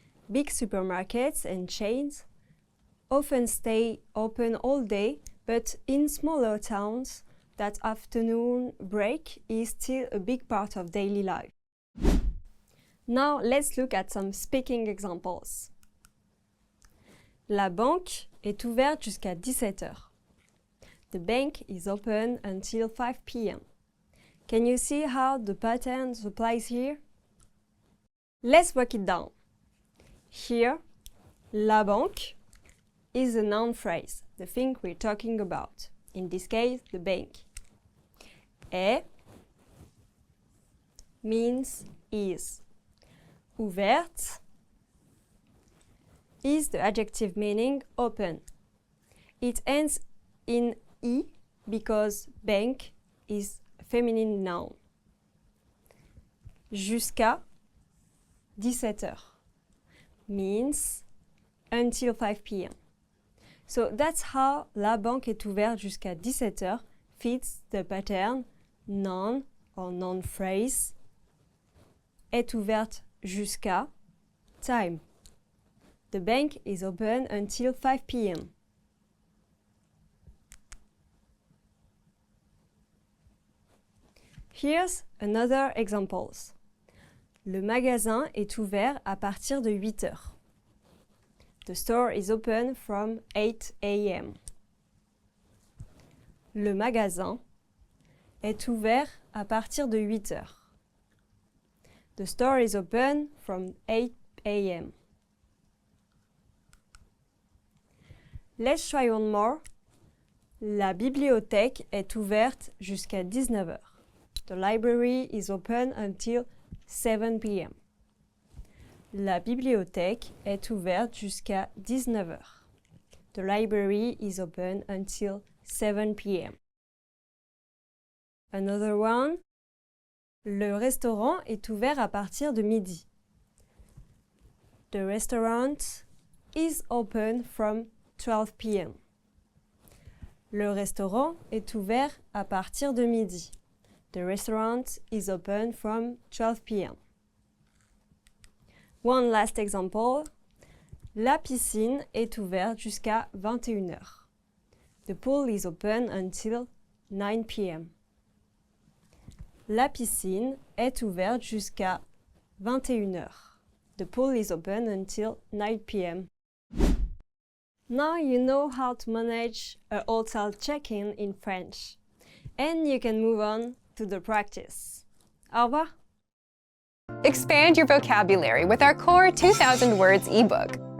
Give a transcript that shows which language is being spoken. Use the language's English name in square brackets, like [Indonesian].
[English] Big supermarkets and chains often stay open all day, but in smaller towns, that afternoon break is still a big part of daily life. Now let's look at some speaking examples. [French] La banque est ouverte jusqu'à 17 heures. [English] The bank is open until 5 p.m. Can you see how the pattern applies here? Let's break it down. Here, [French] la banque [English] is a noun phrase, the thing we're talking about. In this case, the bank. Est means is. Ouverte is the adjective meaning open. It ends in I because bank is a feminine noun. [French] Jusqu'à 17 heures [English] means until 5 p.m. So that's how [French] la banque est ouverte jusqu'à 17 heures [English] fits the pattern noun or noun phrase [French] est ouverte jusqu'à [English] time. The bank is open until 5 p.m. Here's another examples. [French] Le magasin est ouvert à partir de 8 heures. [English] The store is open from 8 a.m. [French] Le magasin est ouvert à partir de 8 heures. [English] The store is open from 8 a.m. Let's try one more. [French] La bibliothèque est ouverte jusqu'à 19 heures. [English] The library is open until 7 p.m. [French] La bibliothèque est ouverte jusqu'à 19 heures. [English] The library is open until 7 p.m. Another one. [French] Le restaurant est ouvert à partir de midi. [English] The restaurant is open from 12 p.m. [French] Le restaurant est ouvert à partir de midi. [English] The restaurant is open from 12 p.m. One last example. [French] La piscine est ouverte jusqu'à 21 heures. [English] The pool is open until 9 p.m. [French] La piscine est ouverte jusqu'à 21 heures. [English] The pool is open until 9 p.m. Now you know how to manage a hotel check-in in French. And you can move on to the practice. [French] Au revoir! [English] Expand your vocabulary with our core 2,000 words ebook.